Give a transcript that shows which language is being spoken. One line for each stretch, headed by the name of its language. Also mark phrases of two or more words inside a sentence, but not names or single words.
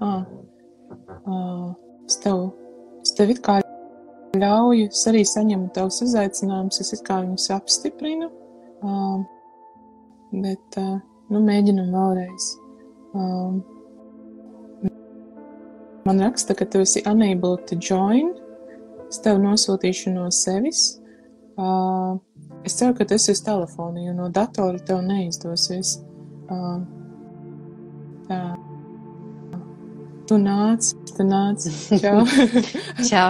Latvian: Es tev it kā ļauju, es arī saņemu tavus uzaicinājumus, es it kā viņus apstiprinu, bet, mēģinam vēlreiz. Man raksta, ka tu esi
English: unable to join.
Latvian: Es tev nosūtīšu no sevis. Es ceru, ka tu esi uz telefona, jo no datora tev neizdosies. Tu nāc. Čau. Čau.